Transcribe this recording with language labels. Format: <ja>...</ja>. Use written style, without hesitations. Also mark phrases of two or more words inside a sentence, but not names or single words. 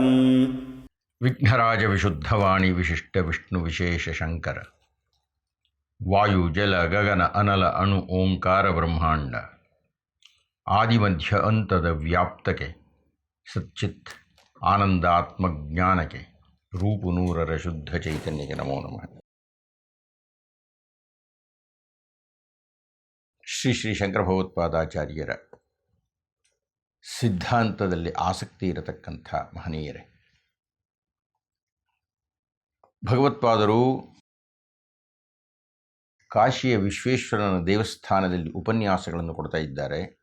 <sa>विघ्नराज विशुद्धवाणी विशिष्ट विष्णु विशेष शंकर वायु जल गगन अनल अणु ओंकार ब्रह्मांड आदिमध्य अंतद व्याप्तके सच्चित् आनंदात्म ज्ञानके रूप नूरर शुद्ध चैतन्यके नमो नमः।</sa> <kn>ಶ್ರೀ ಶ್ರೀ ಶಂಕರ ಭಗವತ್ಪಾದಾಚಾರ್ಯರ ಸಿದ್ಧಾಂತದಲ್ಲಿ ಆಸಕ್ತಿ ಇರತಕ್ಕಂಥ ಮಹನೀಯರೇ, ಭಗವತ್ಪಾದರು ಕಾಶಿಯ ವಿಶ್ವೇಶ್ವರನ ದೇವಸ್ಥಾನದಲ್ಲಿ ಉಪನ್ಯಾಸಗಳನ್ನು ಕೊಡ್ತಾ ಇದ್ದಾರೆ.</kn>